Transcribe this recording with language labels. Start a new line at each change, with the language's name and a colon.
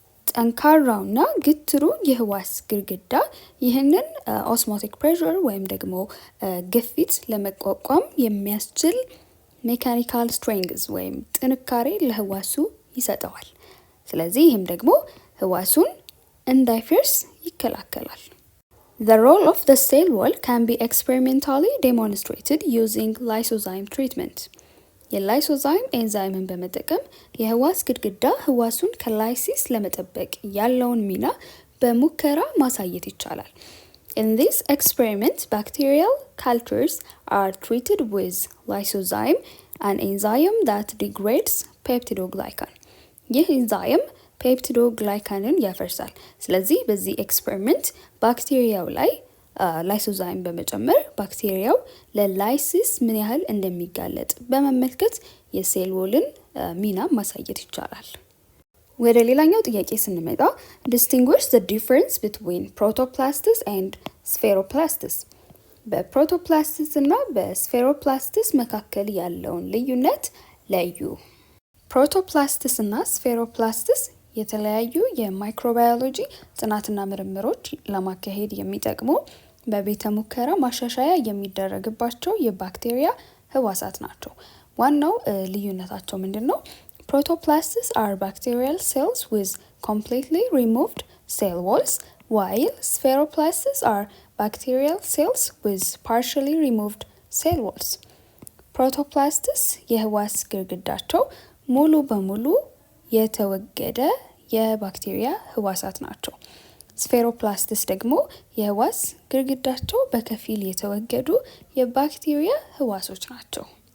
Amharic: ጠንካራውና ግትሩ የህዋስ ግድግዳ ይህንን ኦስሞቲክ ፕሬሸር ወይም ደግሞ ግፊት ለመቋቋም የሚያስችል ሜካኒካል ስትሬንግዝ ወይም ጥንካሬ ለህዋሱ ይሰጠዋል። ስለዚህ ይህም ደግሞ ህዋሱን እንዳይፈርስ ይከላከላል።
English: The role of the cell wall can be experimentally demonstrated using lysozyme treatment.
Amharic: የላይሶዛይም ኤንዛይምን በመጠቀም የህዋስ ግድግዳ ህዋሱን ከላይሲስ ለመጠበቅ ያለውን ሚና በሙከራ ማሳየት ይቻላል።
English: In this experiment, bacterial cultures are treated with lysozyme, an enzyme that degrades peptidoglycan.
Amharic: ይህ ኤንዛይም ፔፕቲዶግላይካንን ያፈርሳል። ስለዚህ በዚህ ኤክስፐሪመንት ባክቴሪያው ላይ ላይሶዛይም በመጨመር ባክቴሪያው ለላይሲስ ምን ያህል እንደሚጋለጥ በመመልከት የሴል ዎልን ሚና ማሳየት ይቻላል። ወደ ሌላኛው ጥያቄ ስንመጣ
English: distinguish the difference between protoplastis and spheroplastis.
Amharic: በፕሮቶፕላስቲስ እና በስፌሮፕላስቲስ መካከል ያለውን ልዩነት ለዩ። ፕሮቶፕላስቲስ እና ስፌሮፕላስቲስ የተለያዩ የማይክሮባዮሎጂ ጥናትና ምርምሮች ለማካሄድ የሚጠቅሙ በቤተ ሙከራ ማሻሻያ የሚደረግባቸው የባክቴሪያ ህዋሳት ናቸው። ዋናው ልዩነታቸው ምንድነው?
English: Protoplastis are bacterial cells with completely removed cell walls, while spheroplastis are bacterial cells with partially removed cell walls.
Amharic: Protoplastis የህዋስ ግድግዳቸው ሙሉ በሙሉ የተወገደ የባክቴሪያ ህዋሳት ናቸው። ስፌሮፕላስቲስ ደግሞ የህዋስ ግድግዳቸው በከፊል የተወገዱ የባክቴሪያ ህዋሶች ናቸው።